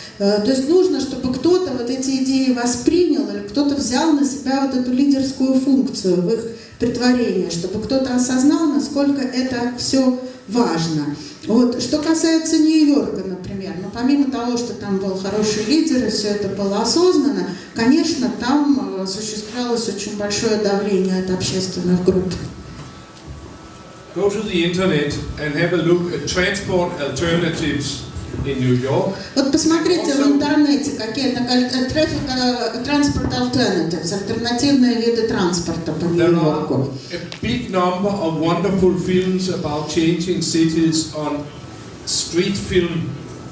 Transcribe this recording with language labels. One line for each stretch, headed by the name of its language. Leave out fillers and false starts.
Russian: То есть нужно, чтобы кто-то вот эти идеи воспринял, или кто-то взял на себя вот эту лидерскую функцию в их претворении, чтобы кто-то осознал, насколько это все важно. Вот. Что касается Нью-Йорка, например, помимо того, что там был хороший лидер и все это было осознанно, конечно, там осуществлялось очень большое давление от общественных групп.
English: Go to the internet and have a look at transport alternatives in New York.
Russian: Вот посмотрите в интернете, какие
English: transport alternatives,
Russian: альтернативные виды транспорта по Нью-Йорку.
English: There are a big number of wonderful films about changing cities on streetfilm.org.